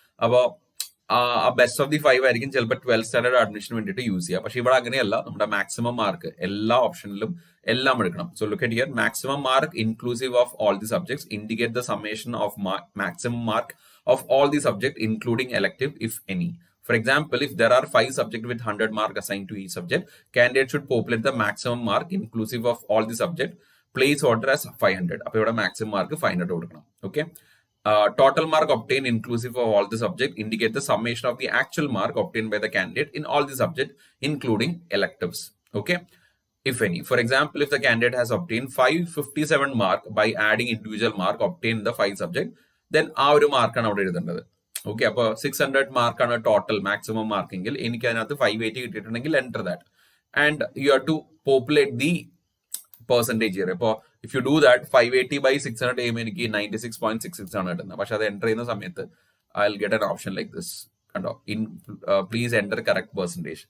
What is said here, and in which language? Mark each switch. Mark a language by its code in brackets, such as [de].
[ml] അപ്പോ ആ best of the 5 ആയിരിക്കും ചിലപ്പോൾ 12th സ്റ്റാൻഡേർഡ് അഡ്മിഷന് വേണ്ടിയിട്ട് യൂസ് ചെയ്യുക. പക്ഷെ ഇവിടെ അങ്ങനെയല്ല, നമ്മുടെ മാക്സിമം മാർക്ക് എല്ലാ ഓപ്ഷനിലും എല്ലാം എടുക്കണം. [en] So look at here, maximum mark inclusive of all the subjects, indicate the summation of maximum mark of all the subject including elective if any. For example, if there are 5 subjects with 100 marks assigned to each subject, candidate should populate the maximum mark inclusive of all the subject, place order as 500. [ml] അപ്പോൾ ഇവിടെ maximum mark 500 കൊടുക്കണം. [en] Okay, total mark obtained inclusive of all the subject indicate the summation of the actual mark obtained by the candidate in all the subject, including electives. Okay, if any. For example, if the candidate has obtained 557 mark by adding individual mark obtained in the 5 subject, then [ml] ആ ഒരു മാർക്കാണ് അവിടെ എഴുതേണ്ടത്. Okay, അപ്പോൾ 600 മാർക്കാണ് total maximum മാർക്കെങ്കിൽ എനിക്ക് അതിനകത്ത് 580 കിട്ടിയിട്ടുണ്ടെങ്കിൽ [en] Enter that and you have to populate the percentage here. [ml] ഇപ്പോൾ [en] if you do that [ml] 580 by 600 ചെയ്യുമ്പോൾ എനിക്ക് 96.66 ആണ് കിട്ടുന്നത്. പക്ഷെ അത് എൻ്റർ ചെയ്യുന്ന സമയത്ത് [en] I will get an option like this. [ml] കണ്ടോ, [en] In please enter correct percentage.